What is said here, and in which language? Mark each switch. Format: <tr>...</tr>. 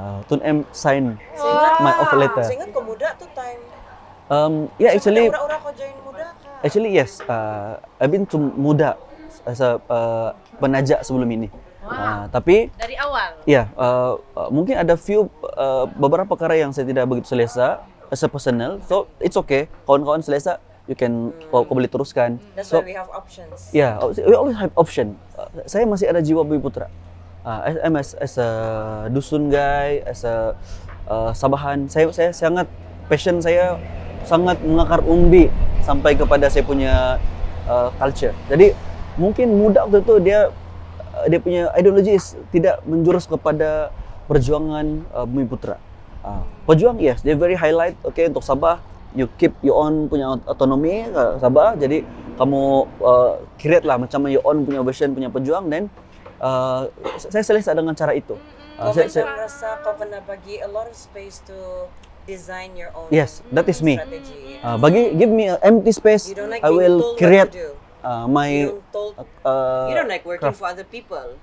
<en>Tun M sign my offer letter.</en> <ms>Saya ingat kau muda tu time.</ms> <en>Actually</en> <ms>Orang-orang kau join muda kah?</ms> <en>Actually yes, I've been to muda as a penajak</en> <ms>sebelum ini. Tapi dari awal. Ya, mungkin ada beberapa perkara yang saya tidak begitu selesa</ms> <en>as a personal. So it's okay.</en> <ms>Kawan-kawan selesa,</ms> <en>you can</en> <ms>kau boleh teruskan.</ms> <en>That's why we have options. Yeah, we always have option.</en> <ms>Saya masih ada jiwa Bumi Putra.</ms> <en>As a dusun guy, as a Sabahan,</en> <ms>saya sangat passion saya sangat mengakar umbi sampai kepada saya punya culture. Jadi mungkin muda waktu itu dia punya ideologis tidak menjurus kepada perjuangan Bumi Putra. Pejuang</ms> <en>yes,</en> <ms>dia</ms> <en>very highlight. Okay, untuk Sabah, you keep your own</en> <ms>punya autonomi</ms> <en>Sabah.</en> <ms>Jadi kamu create lah macam</ms> <en>your own</en> <ms>punya version punya pejuang. Dan saya selesa dengan cara itu. Kau rasa kau kena bagi</ms> <en>a lot of space to design your own. Yes, that is me. Strategy. Give me an empty space. Like I will create my. You don't like working for other people.</en>